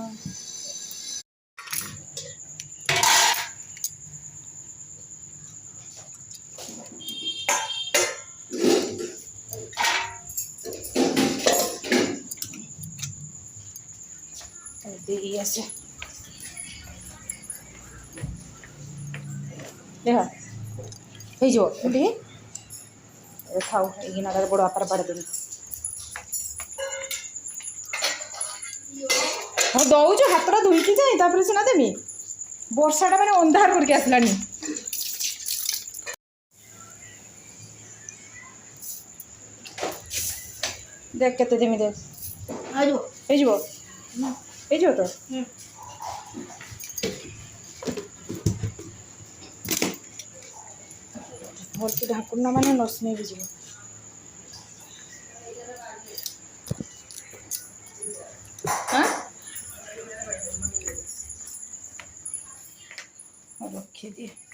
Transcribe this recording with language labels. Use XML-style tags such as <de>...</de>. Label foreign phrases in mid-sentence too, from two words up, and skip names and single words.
<or>ଦେଇ ଆସେ ଦେଖ ହେଇଯିବ ଏମିତି ଖାଉ ଏଇକିନା ବଡ଼ ବାପାର ବାଡ଼ ଦେବି। ହଁ ଦଉଛୁ ହାତଟା ଧୋଇକି ଯାଇ ତାପରେ ସିନା ଦେମି, ବର୍ଷାଟା ମାନେ ଅନ୍ଧାର କରିକି ଆସିଲାଣି। ଦେଖ କେତେ ଦେମି ଦେଖ ହେଇଯିବ ତ ଭଲକି ଢାଙ୍କୁନା ମାନେ ନସ୍ମେଇ ବି ଯିବ। ରଖିଦିଏ।</or>